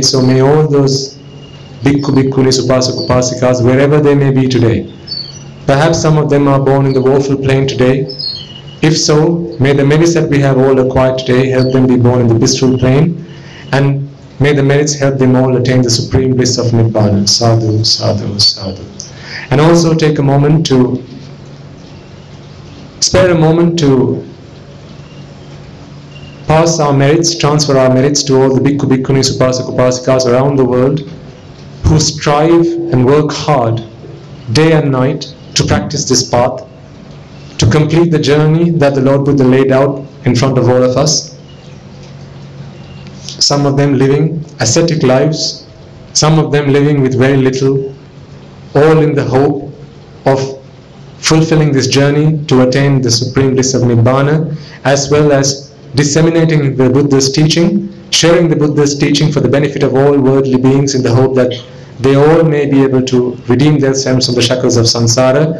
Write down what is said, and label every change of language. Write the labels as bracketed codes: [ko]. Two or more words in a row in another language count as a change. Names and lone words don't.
[en] So may all those [pi] Bhikkhu, Bhikkhunis, Upasak, Upasikas, [en] wherever they may be today, perhaps some of them are born in the woeful plain today, If so, may the merits that we have all acquired today help them be born in the blissful plane, and may the merits help them all attain the supreme bliss of Nibbana. [pi] Sadhu, sadhu, sadhu. [en] And also take a moment to, spare a moment to pass our merits, transfer our merits to all the [pi] bhikkhu, bhikkhunis, upasak, upasikas [en] around the world who strive and work hard day and night to practice this path, to complete the journey that the Lord Buddha laid out in front of all of us. Some of them living ascetic lives, some of them living with very little, all in the hope of fulfilling this journey to attain the supreme bliss of Nibbana, as well as disseminating the Buddha's teaching, sharing the Buddha's teaching for the benefit of all worldly beings in the hope that they all may be able to redeem themselves from the shackles of samsara.